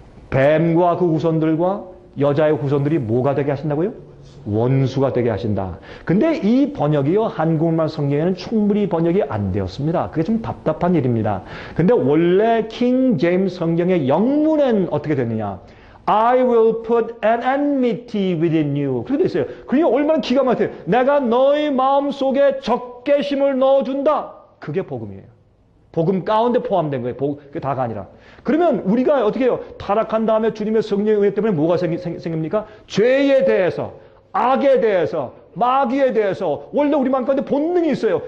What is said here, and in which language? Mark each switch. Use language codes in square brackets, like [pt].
[ko] 뱀과 그 후손들과 여자의 후손들이 뭐가 되게 하신다고요? 원수가 되게 하신다. 근데 이 번역이요, 한국말 성경에는 충분히 번역이 안 되었습니다. 그게 좀 답답한 일입니다. 근데 원래 킹 제임스 성경의 영문엔 어떻게 됐느냐? [en] I will put an enmity within you. [ko] 그렇게 돼 있어요. 그게 얼마나 기가 막혀요. 내가 너의 마음속에 적개심을 넣어준다. 그게 복음이에요. 복음 가운데 포함된 거예요. 그게 다가 아니라. 그러면 우리가 어떻게 해요? 타락한 다음에 주님의 성령의 은혜 때문에 뭐가 생깁니까? 죄에 대해서, 악에 대해서, 마귀에 대해서 원래 우리 마음 가운데 본능이 있어요.